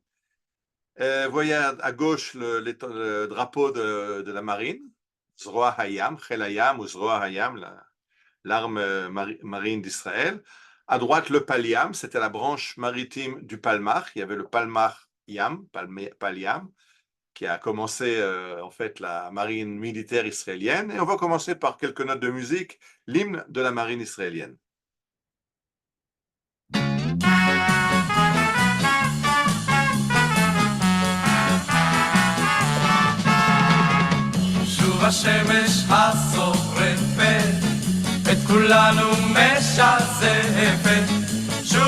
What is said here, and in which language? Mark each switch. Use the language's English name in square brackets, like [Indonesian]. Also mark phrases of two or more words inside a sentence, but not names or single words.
[French] Vous voyez à gauche le drapeau de la marine, Zroa Hayam, Chel Hayam ou Zroa Hayam, l'arme marine d'Israël. À droite, le Paliam, c'était la branche maritime du Palmach. Il y avait le Palmach Yam, Paliam, qui a commencé en fait la marine militaire israélienne. Et on va commencer par quelques notes de musique, l'hymne de la marine israélienne. [Hebrew] שוב השמש השורפת את כולנו משזפת, שוב